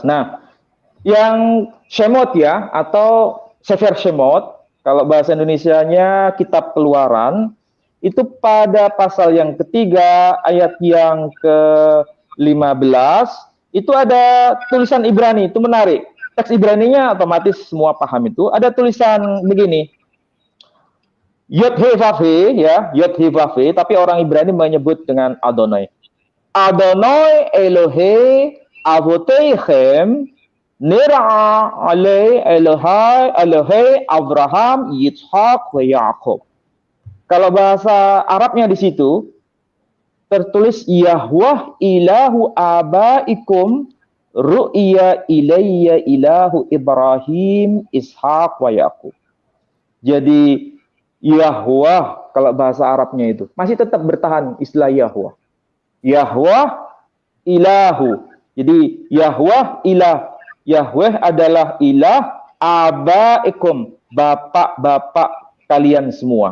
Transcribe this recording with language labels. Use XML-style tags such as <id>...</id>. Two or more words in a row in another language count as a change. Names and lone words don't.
<id>Nah, yang Shemot ya, atau Sefer Shemot, kalau bahasa Indonesianya Kitab Keluaran, itu pada pasal yang ketiga, ayat yang ke-15, itu ada tulisan Ibrani, itu menarik. Teks Ibraninya otomatis semua paham itu. Ada tulisan begini, Yod-He-Vav-He, ya, Yod-He-Vav-He, tapi orang Ibrani menyebut dengan Adonai.</id> <he>יהוה אלהי אבתיכם נראה אלי אלהי אברהם יצחק ויעקב.</he> <id>Kalau bahasa Arabnya di situ tertulis</id> <ar>يهوه إله آبائكم رؤيا إليّ إله إبراهيم إسحاق ويعقوب.</ar> <id>Jadi Yahweh kalau bahasa Arabnya itu masih tetap bertahan istilah Yahweh.</id> <ar>يهوه إله.</ar> <id>Jadi Yahweh ilah. Yahweh adalah</id> <ar>إله آبائكم,</ar> <id>bapak-bapak kalian semua.</id>